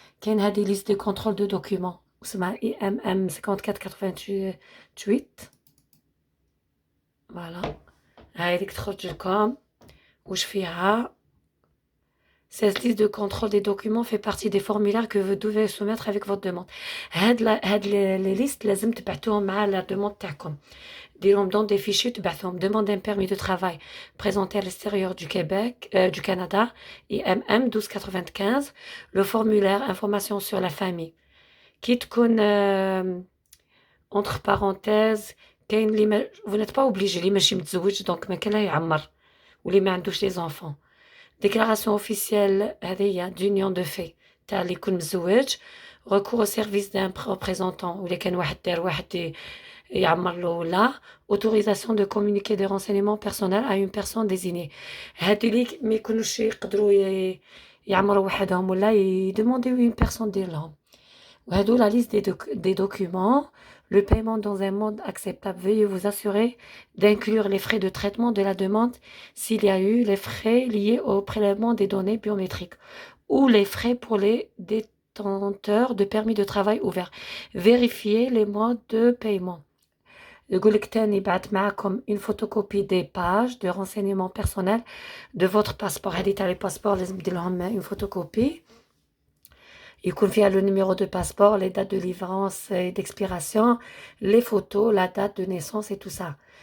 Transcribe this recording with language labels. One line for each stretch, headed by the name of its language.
Arabic: كاين هذه
French: liste de contrôle de documents
Arabic: اسمها
French: IMM 54-88.
Arabic: Voilà. هاي تخرج لكم واش فيها.
French: Cette liste de contrôle des documents fait partie des formulaires que vous devez soumettre avec votre demande.
Arabic: هاد
French: les listes
Arabic: لازم تبعتوهم مع
French: la demande
Arabic: تاعكم. ديروهم
French: dans des fichiers
Arabic: تبعثوهم.
French: Demande d'un permis de travail présenté à l'extérieur du Québec, du Canada, IMM 1295. Le formulaire information sur la famille.
Arabic: كي تكون
French: entre parenthèses
Arabic: كاين اللي
French: vous n'êtes pas obligé
Arabic: اللي ماشي متزوج دونك ما كان لا يعمر واللي ما عندوش
French: les enfants. Déclaration officielle
Arabic: هذه
French: d'union de fait
Arabic: تاع اللي يكون متزوج
French: recours au service d'un représentant ou les
Arabic: كان واحد دار واحد يعمر له ولا
French: autorisation de communiquer des renseignements personnels à une personne désignée.
Arabic: هادو اللي ما يكونوش يقدروا يعمروا وحدهم ولا يدومونديو
French: une personne
Arabic: دير لهم. وهادو
French: la liste des documents. Le paiement dans un mode acceptable. Veuillez vous assurer d'inclure les frais de traitement de la demande s'il y a eu les frais liés au prélèvement des données biométriques ou les frais pour les détenteurs de permis de travail ouverts. Vérifiez les modes de paiement.
Arabic: يقول لك تاني بعت معكم
French: une photocopie des pages de renseignements personnels de votre passeport.
Arabic: هذه تاع لي باسبور لازم دير لهم
French: une photocopie.
Arabic: يكون فيها
French: le numéro de passeport, les dates de livrance et d'expiration, les photos, la date de naissance et tout ça.